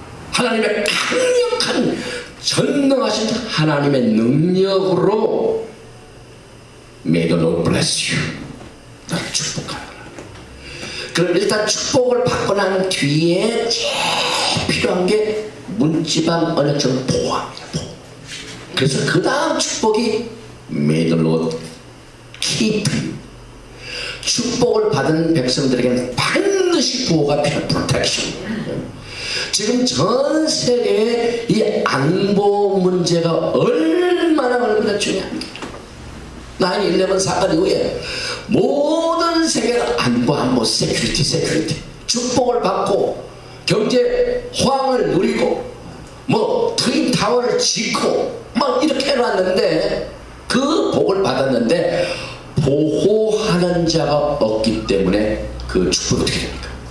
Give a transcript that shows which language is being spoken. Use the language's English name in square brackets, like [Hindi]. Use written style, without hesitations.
[Korean] 하나님의 강력한 전능하신 하나님의 능력으로 [English] May the Lord bless you. [Korean] 나를 축복하라. 그럼 일단 축복을 받고 난 뒤에 제일 필요한 게 문지방 언약적인 보호합니다. 보호. 그래서 그 다음 축복이 [English] May the Lord keep you. [Korean] 축복을 받은 백성들에게는 반드시 보호가 필요한 protection. 지금 전 세계의 이 안보 문제가 얼마나 중요합니까? 9/11 사건 이후에 모든 세계가 안보, 세큐리티 축복을 받고 경제 호황을 누리고 뭐 트윈 타워를 짓고 막 이렇게 해놨는데 그 복을 받았는데 보호하는 자가 없기 때문에 그 축복이 어떻게 됩니까?